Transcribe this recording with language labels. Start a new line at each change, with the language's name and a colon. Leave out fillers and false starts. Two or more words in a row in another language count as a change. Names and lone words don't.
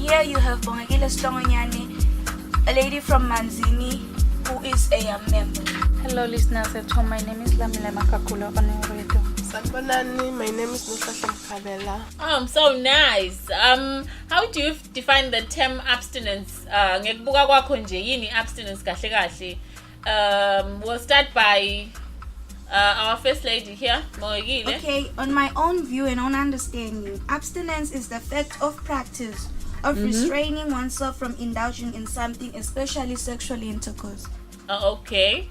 English: Here you have Bongagile Slongonyane, a lady from Manzini who is a member. Hello listeners at home, my name is Lamila Makakula Oneredo.
Swati: Sanbonani,
English: my name is Nusasha Mkabela. So nice. How do you define the term abstinence?
Swati: Ngekubuka kwakho nje yini abstinence kahle kahle?
English: We'll start by our first lady here, Moegile. Okay, on my own view and own understanding, abstinence is the fact of practice of restraining oneself from indulging in something, especially sexual intercourse. Okay.